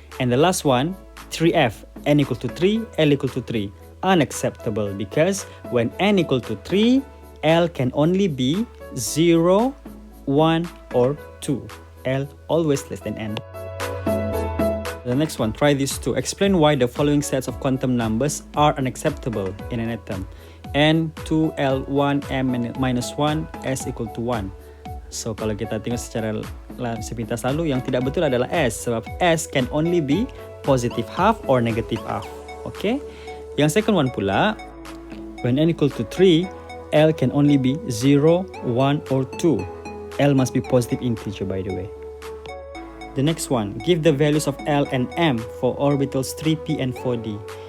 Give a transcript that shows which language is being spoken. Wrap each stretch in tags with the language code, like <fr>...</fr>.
<en>And the last one, 3f, N equal to 3, L equal to 3, unacceptable because when N equal to 3, L can only be 0, 1 or 2. L always less than N. The next one, try this too. Explain why the following sets of quantum numbers are unacceptable in an atom. N, 2, L, 1, M minus 1, S equal to 1.</en> <ms>So kalau kita tengok secara sepintas lalu, yang tidak betul adalah S.</ms> <en>Sebab S can only be positive half or negative half. Okay? Yang second one pula, when N equal to 3, L can only be 0, 1 or 2. L must be positive integer by the way. The next one, give the values of L and M for orbitals 3p and 4d.</en>